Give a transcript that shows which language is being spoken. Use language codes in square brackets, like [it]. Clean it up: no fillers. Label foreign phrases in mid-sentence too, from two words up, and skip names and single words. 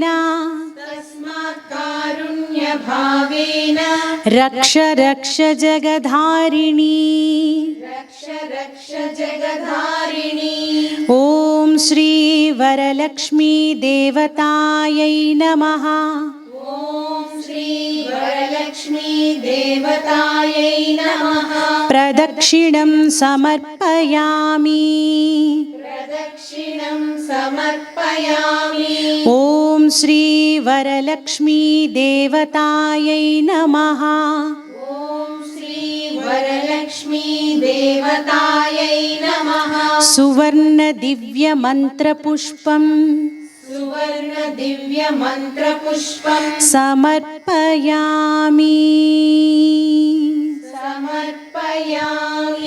[sa] తస్మాత్ కారుణ్య భావేన రక్ష రక్ష జగధారిణి రక్ష రక్ష జగధారిణి. ఓం శ్రీ వరలక్ష్మీ దేవతాయై నమః ఓం శ్రీ వరలక్ష్మీ वरलक्ष्मी देवतायै नमः प्रदक्षिणं समर्पयामि प्रदक्षिणं समर्पयामि ॐ श्री वरलक्ष्मी देवतायै नमः ॐ श्री वरलक्ष्मी देवतायै नमः सुवर्ण दिव्य मंत्रपुष्पं सुवर्ण दिव्य मंत्रपुष्पं समर्पयामि సమర్పయామి.